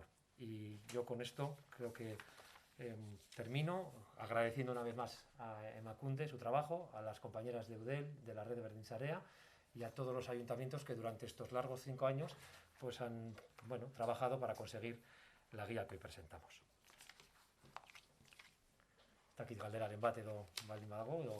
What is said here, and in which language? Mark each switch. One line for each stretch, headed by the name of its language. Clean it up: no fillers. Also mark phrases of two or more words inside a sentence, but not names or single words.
Spanish: Y yo con esto creo que termino agradeciendo una vez más a Emakunde su trabajo, a las compañeras de Eudel, de la red de Berdinzarea y a todos los ayuntamientos que durante estos largos 5 años pues han trabajado para conseguir la guía que hoy presentamos.
Basque: Eta dakit galderaren bat edo baldin badago edo...